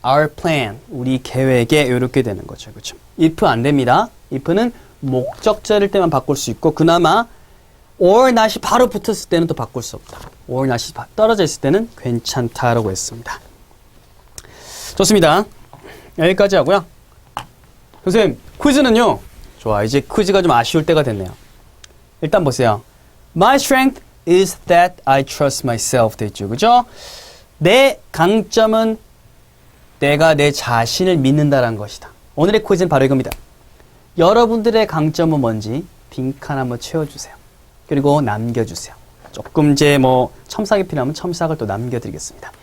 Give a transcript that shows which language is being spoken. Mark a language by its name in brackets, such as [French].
[Korean] Our plan 우리 계획에 이렇게 되는 거죠. 그렇죠? if 안 됩니다. if는 목적자일 때만 바꿀 수 있고 그나마 or not이 바로 붙었을 때는 또 바꿀 수 없다. or not이 떨어져 있을 때는 괜찮다라고 했습니다. 좋습니다. 여기까지 하고요. 선생님, 퀴즈는요. 좋아, 이제 퀴즈가 좀 아쉬울 때가 됐네요. 일단 보세요. [English] My strength is that I trust myself 돼 있죠. [Korean] 그죠? 내 강점은 내가 내 자신을 믿는다라는 것이다. 오늘의 퀴즈는 바로 이겁니다. 여러분들의 강점은 뭔지 빈칸 한번 채워주세요. 그리고 남겨주세요. 조금 이제 뭐 첨삭이 필요하면 첨삭을 또 남겨드리겠습니다.